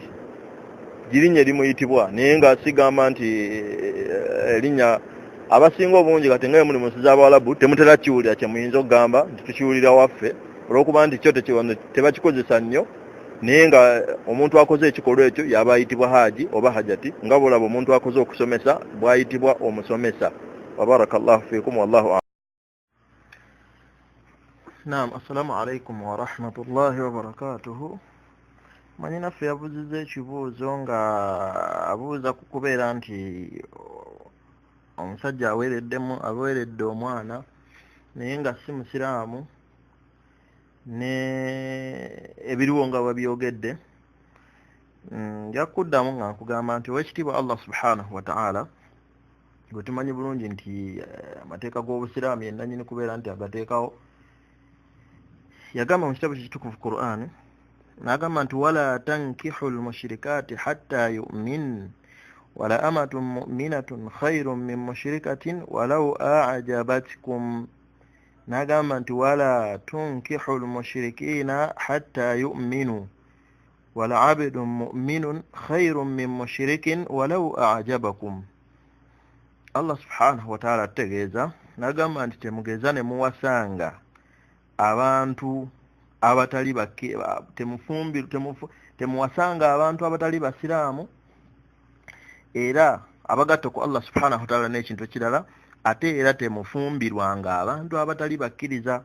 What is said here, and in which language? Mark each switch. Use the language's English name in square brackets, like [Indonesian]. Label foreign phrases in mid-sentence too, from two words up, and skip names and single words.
[Ganda] Girinnya limuyitibwa naye nga sigamba nti erinnya abasinga obungi kati ngaye muli munsi z'Abawalabu temutera kiwulira kye muyinza okugamba nti tukiwulira waffe olw'okuba nti kyo tebakikozesa nnyo naye nga omuntu akoze ekikolwa ekyo yaba ayitibwa haji oba hajjati nga bw'olaba omuntu akoze okusomesa bw'ayitibwa omusomesa. [Arabic] وبارك الله فيكم والله أعلم. نعم، السلام عليكم ورحمة الله وبركاته. [Ganda] Manyi naffe yabuzizza ekibuuzo nga abuuza ku kubeera nti omusajja aweeredde omwana naye nga si musiraamu ne ebiriwo nga babyogedde. Nja kuddamu nga nkugamba nti ow'ekitiibwa [Arabic] الله سبحانه وتعالى [Ganda] gwe tumanyi bulungi nti amateeka g'obusiraamu yenna nnyini kubeera nti agateekawo yagamba mu kitabo kitukuvu Qur'an n'agamba nti [Arabic] ولا تنكحوا المشركات حتى يؤمن ولأمة مؤمنة خير من مشركة ولو أعجبتكم. [Ganda] N'agamba nti [Arabic] ولا تنكحوا المشركين حتى يؤمنوا ولعبد مؤمن خير من مشرك ولو أعجبكم. الله سبحانه وتعالى [Ganda] ategeeza n'agamba nti temugeza ne muwasanga abantu abatali temuwasanga abantu abatali basiraamu era abagatta ku Allah subhanahu wa ta'ala n'ekintu ekirala ate era temufumbirwanga abantu abatali bakkiriza.